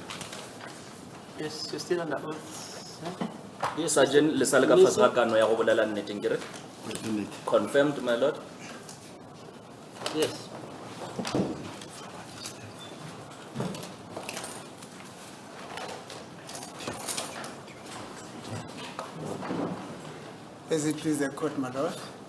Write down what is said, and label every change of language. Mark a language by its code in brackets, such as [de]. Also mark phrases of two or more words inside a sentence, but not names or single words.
[en] Yes, you're still under oath. Yes, [tn] Sergeant lesale ka fase ga kano ya go bolela nnete ngere. [en] Confirmed, my lord. Yes. As it please the court, my lord.